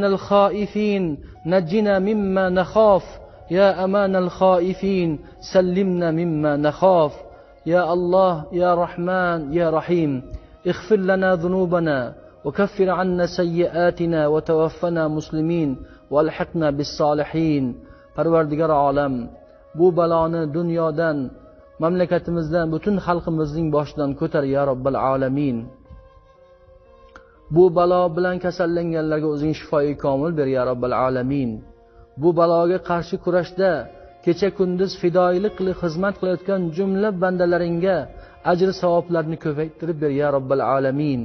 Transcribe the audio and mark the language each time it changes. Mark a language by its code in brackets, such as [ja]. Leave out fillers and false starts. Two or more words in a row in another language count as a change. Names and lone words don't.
[ar] الخائفين نجنا مما نخاف يا أمان الخائفين سلمنا مما نخاف يا الله يا رحمن يا رحيم اغفر لنا ذنوبنا وكفر عنا سيئاتنا وتوفنا مسلمين والحقنا بالصالحين [uz] Parvardigor olam, bu baloni dunyodan, mamlakatimizdan, butun xalqimizning boshidan ko'tar [ar] يا رب العالمين. [uz] Bu balo bilan kasallanganlarga o'zing shifoyi komil ber [ar] يا رب العالمين. [uz] Bu baloga qarshi kurashda kecha kunduz fidoilik qilib xizmat qilayotgan jumla bandalaringga ajr savoblarni ko'paytirib ber [ar] يا رب العالمين.